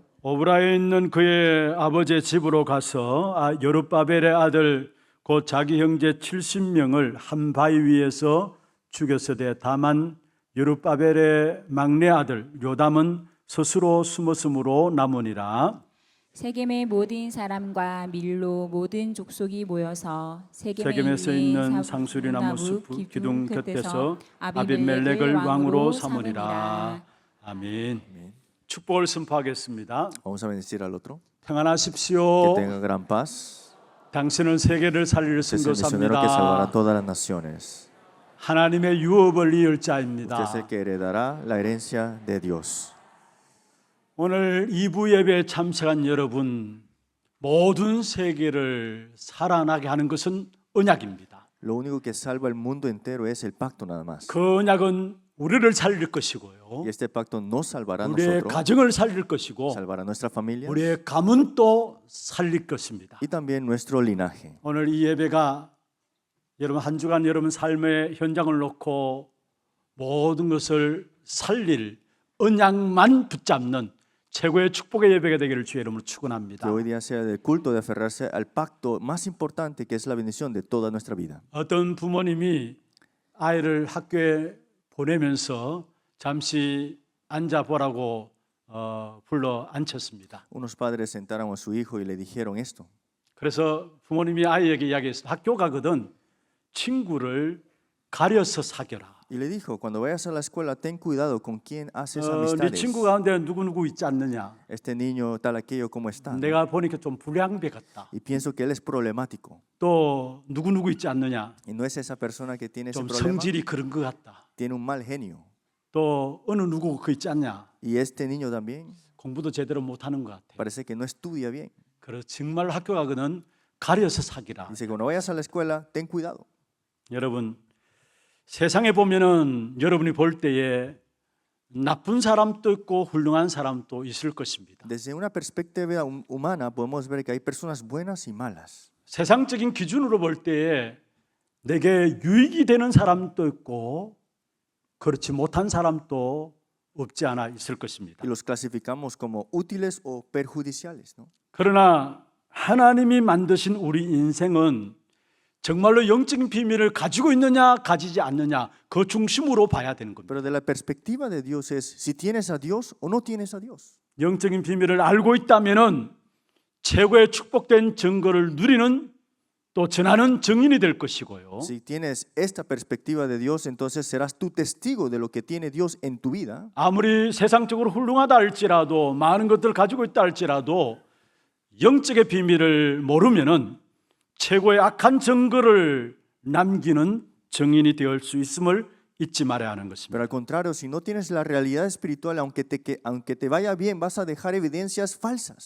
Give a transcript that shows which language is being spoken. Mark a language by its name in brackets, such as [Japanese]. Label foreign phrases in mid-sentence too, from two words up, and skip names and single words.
[Korean] 오브라에 있는 그의 아버지의 집으로 가서 여룹바벨의 아들 곧 자기 형제 70명을 한 바위 위에서 죽였으되 다만 여룹바벨의 막내 아들 요담은 스스로 숨었으므로 남으니라. 세겜의 모든 사람과 밀로 모든 족속이 모여서 세겜에서 있는 상수리나무 숲 기둥 곁에서 아비멜렉을 왕으로 삼으리라. 아멘. 축복을 선포하겠습니다. [Spanish] Vamos a bendecir al otro. [Korean] 평안하십시오. [Spanish] Que tenga gran paz. [Korean] 당신은 세계를 살릴 [Spanish] Usted es el misionero que [Korean] 선교사입니다. [Spanish] salvará a todas las naciones. [Korean] 하나님의 유업을 이을 [Spanish] Usted es [Korean] 자입니다. [Spanish] el que heredará la herencia de Dios. [Korean] 오늘 2부 예배에 참석한 여러분 모든 세계를 살아나게 하는 것은 언약입니다. [Spanish] Lo único que salva el mundo entero es el pacto nada más. [Korean] 그 언약은 우리를 살릴 것이고요. [Spanish] Y este pacto nos salvará a [Korean] 우리의 [Spanish] nosotros, [Korean] 가정을 살릴 것이고 [Spanish] salvará a nuestra familia [Korean] 우리의 가문도 살릴 것입니다. [Spanish] y también nuestro linaje. [Korean] 오늘 이 예배가 여러분 한 주간 여러분 삶의 현장을 놓고 모든 것을 살릴 언약만 붙잡는 최고의 축복의 예배가 되기를 주의 이름으로 축원합니다. [Spanish] Que hoy día sea del culto de aferrarse al pacto más importante que es la bendición de toda nuestra vida. [Korean] 어떤 부모님이 아이를 학교에 보내면서 잠시 앉아보라고 불러 앉혔습니다. [Spanish] Unos padres sentaron a su hijo y le dijeron esto. [Korean] 그래서 부모님이 아이에게 이야기했어요. 학교 가거든 친구를 가려서 사귀어라. [Spanish] Y le dijo, cuando vayas a la escuela, ten cuidado con quién haces [Korean] 네 [Spanish] amistades. [Korean] 친구 가운데 누구누구 있지 않느냐. [Spanish] Este niño tal aquello como está. [Korean] 내가 보니까 좀 불량배 같다. [Spanish] Y pienso que él es problemático. [Korean] 또 누구누구 있지 않느냐. [Spanish] Y no es esa persona que tiene ese [Korean] 좀 [Spanish] problema. [Korean] 성질이 그런 것 같다. [Spanish] Tiene un mal genio. [Korean] 또 어느 누구 그 있지 않냐. [Spanish] Y este niño también [Korean] 공부도 제대로 못하는 것 같아. [Spanish] parece que no estudia bien. [Korean] 그래서 정말 학교 가거든 가려서 사귀라. [Spanish] Dice, cuando vayas a la escuela, ten cuidado. [Korean] 여러분 세상에 보면은 여러분이 볼 때에 나쁜 사람도 있고 훌륭한 사람도 있을 것입니다. [Spanish] Desde una perspectiva humana podemos ver que hay personas buenas y malas. [Korean] 세상적인 기준으로 볼 때에 내게 유익이 되는 사람도 있고 그렇지 못한 사람도 없지 않아 있을 것입니다. [Spanish] Y los clasificamos como útiles o perjudiciales, ¿no? [Korean] 그러나 하나님이 만드신 우리 인생은 정말로 영적인 비밀을 가지고 있느냐 가지지 않느냐 그 중심으로 봐야 되는 겁니다. [Spanish] Pero de la perspectiva de Dios es si tienes a Dios o no tienes a Dios. [Korean] 영적인 비밀을 알고 있다면은 최고의 축복된 증거를 누리는 또 전하는 증인이 될 것이고요. [Spanish] Si tienes esta perspectiva de Dios, entonces serás tú testigo de lo que tiene Dios en tu vida. [Korean] 아무리 세상적으로 훌륭하다 할지라도 많은 것들을 가지고 있다 할지라도 영적의 비밀을 모르면은 최고의 악한 증거를 남기는 증인이 될 수 있음을 잊지 말아야 하는 것입니다. [Spanish] Pero al contrario, si no tienes la realidad espiritual, aunque te vaya bien, vas a dejar evidencias falsas.